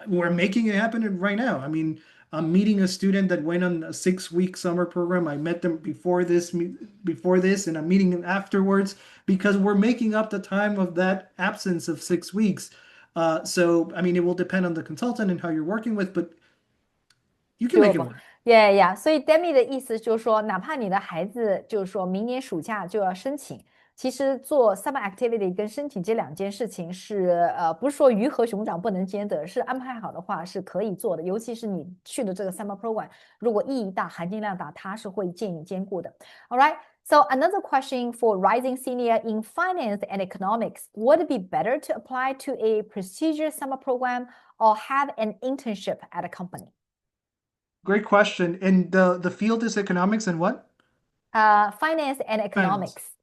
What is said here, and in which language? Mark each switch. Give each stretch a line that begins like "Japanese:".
English: We're making it happen right now. I mean, I'm meeting a student that went on a 6-week summer program. I met them before this, and I'm meeting them afterwards because we're making up the time of that absence of 6 weeks. So, I mean, it will depend on the consultant and how you're working with, but you can make it work. Yeah.
Chinese: 所以 Demmy 的意思就是说，哪怕你的孩子就是说明年暑假就要申请，其实做 summer activity 跟申请这2件事情是不是说鱼和熊掌不能兼得，是安排好的话是可以做的。尤其是你去的这个 summer program， 如果意义大、含金量大，它是会建议兼顾的。
English: All right. So another question for rising senior in finance and economics: would it be better to apply to a prestigious summer program or have an internship at a company? Great question. And the field is economics and what? Finance and economics.